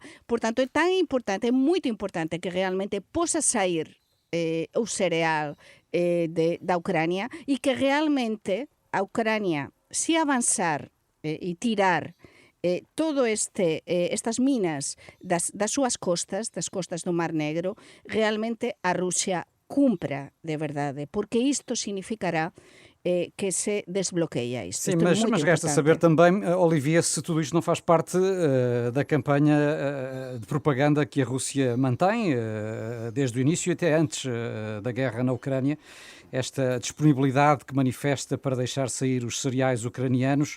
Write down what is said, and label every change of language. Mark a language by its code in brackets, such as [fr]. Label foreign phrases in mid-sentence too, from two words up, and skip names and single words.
[gl] Portanto, é tan importante, é moito importante que realmente posa sair o cereal da Ucrania e que realmente a Ucrania, se avanzar e tirar todo estas minas das súas costas, das costas do Mar Negro, realmente a Rusia cumpra de verdade, porque isto significará que se desbloqueia isto. [pt] Sim, [gl] Isto é [pt] mas [gl] muito [pt] resta [gl] importante. [pt] saber também, Olivia, se tudo isto não faz parte da campanha de propaganda que a Rússia mantém desde o início até antes da guerra na Ucrânia, esta disponibilidade que manifesta para deixar sair os cereais ucranianos.